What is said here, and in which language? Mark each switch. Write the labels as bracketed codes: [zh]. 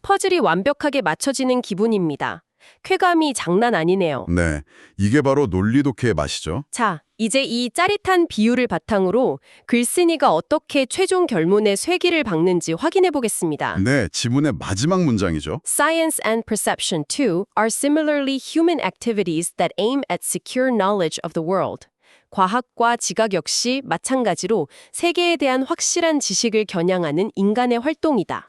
[ko] 퍼즐이 완벽하게 맞춰지는 기분입니다. 쾌감이 장난 아니네요. 네, 이게 바로 논리독해의 맛이죠. 자, 이제 이 짜릿한 비유를 바탕으로 글쓴이가 어떻게 최종 결론에 쇠기를 박는지 확인해 보겠습니다. 네, 지문의 마지막 문장이죠. [en] Science and perception, too, are similarly human activities that aim at secure knowledge of the world. [ko] 과학과 지각 역시 마찬가지로 세계에 대한 확실한 지식을 겨냥하는 인간의 활동이다.